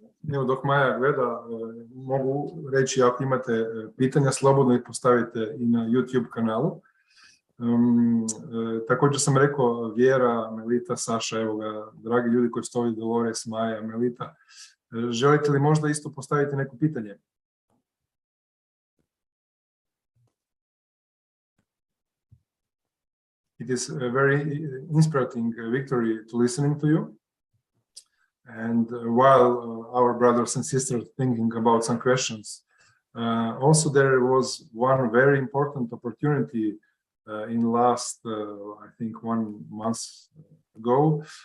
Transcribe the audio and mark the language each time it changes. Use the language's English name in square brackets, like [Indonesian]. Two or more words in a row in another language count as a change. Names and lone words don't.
[Croatian] Evo, dok Maja gleda, mogu reći ako imate pitanja, slobodno ih postavite i na YouTube kanalu. Također sam rekao Vjera, Melita, Saša, evo ga, dragi ljudi koji ste ovdje, Dolores, Maja, Melita. Želite li možda isto postaviti neko pitanje? [English] It is very inspirating, Victory, to listening to you. And while our brothers and sisters thinking about some questions, also there was one very important opportunity in last, I think 1 month ago.